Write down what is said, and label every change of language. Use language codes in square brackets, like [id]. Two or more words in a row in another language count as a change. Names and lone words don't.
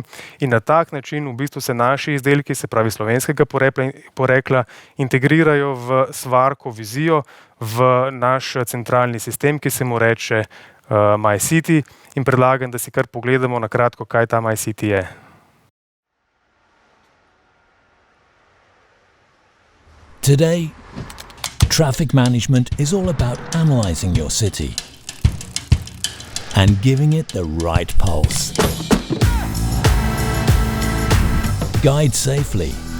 [sl] In na tak način v bistvu se naši izdelki, se pravi slovenskega porekla, integrirajo v Svarko vizijo, v naš centralni sistem, ki se mu reče MyCity, in predlagam, da si kar pogledamo na kratko, kaj ta MyCity je. [en] Today, traffic management is all about analyzing your city and giving it the right pulse. Guide safely.